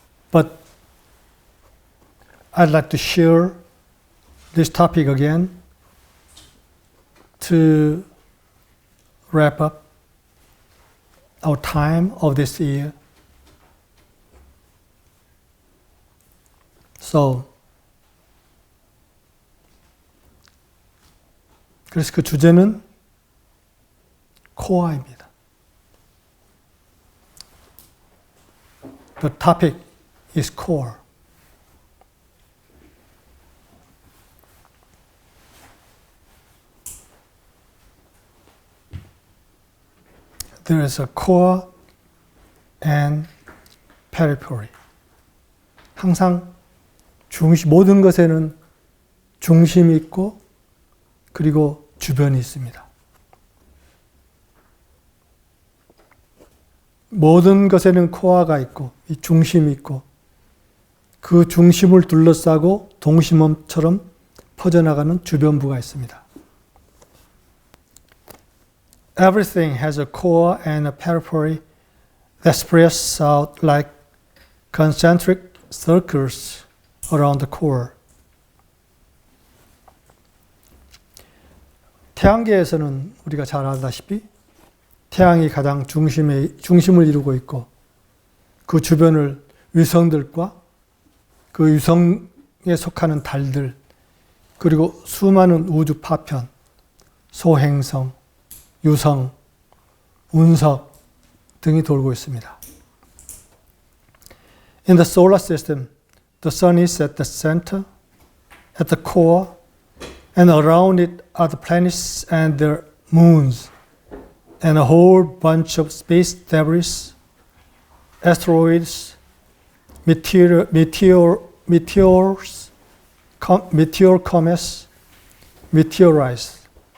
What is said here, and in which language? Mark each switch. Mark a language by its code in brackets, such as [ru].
[en] But I'd like to share this topic again to wrap up our time of this year. [ko] So, 그래서 그 주제는 코어입니다. [en] The topic is core. There is a core and periphery. [ko] 항상 모든 것에는 중심이 있고 그리고 주변이 있습니다. 모든 것에는 코어가 있고 이 중심이 있고 그 중심을 둘러싸고 동심원처럼 퍼져나가는 주변부가 있습니다. [en] Everything has a core and a periphery that spreads out like concentric circles around the core. [ko] 태양계에서는 우리가 잘 알다시피 태양이 가장 중심을 이루고 있고 그 주변을 위성들과 그 위성에 속하는 달들 그리고 수많은 우주 파편, 소행성, 유성, 운석 등이 돌고 있습니다. [en] In the solar system, the sun is at the center, at the core, and around it are the planets and their moons, and a whole bunch of space debris, asteroids, meteor comets, meteorites.